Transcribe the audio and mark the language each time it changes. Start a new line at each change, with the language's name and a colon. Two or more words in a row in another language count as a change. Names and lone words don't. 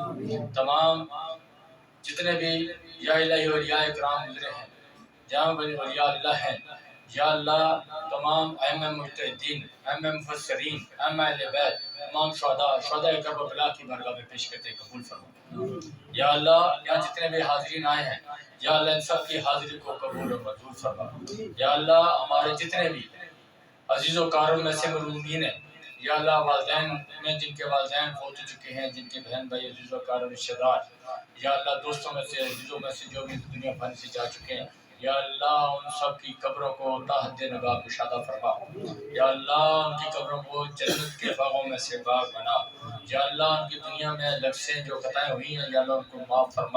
Urdu: تمام جتنے بھی یا الہی اولیاء کرام گزرے ہیں، جہاں بڑے اولیاء اللہ ہیں، یا اللہ تمام ائمہ مجتہدین، ائمہ مفسرین، ائمہ اہل بیت، تمام شہداء کربلا کی بارگاہ میں پیش کرتے ہیں، قبول فرما. یا اللہ یہاں جتنے بھی حاضرین آئے ہیں، یا اللہ ان سب کی حاضری کو قبول و منظور فرما. یا اللہ ہمارے جتنے بھی عزیز و کارم میں سے مرحومین ہیں، یا اللہ والدین میں جن کے والدین فوت ہو چکے ہیں، جن کے بہن بھائی عزیز و کارم رشتہ دار، یا اللہ دوستوں میں سے، عزیزوں میں سے جو بھی دنیا بھر سے جا چکے ہیں، یا اللہ ان سب کی قبروں کو تا حد نگاہ کشادہ فرما. یا اللہ ان کی قبروں کو جنت کے باغوں میں سے باغ بنا. یا اللہ ان کی دنیا میں لفظیں جو خطائیں ہوئی ہیں، یا اللہ ان کو معاف فرما.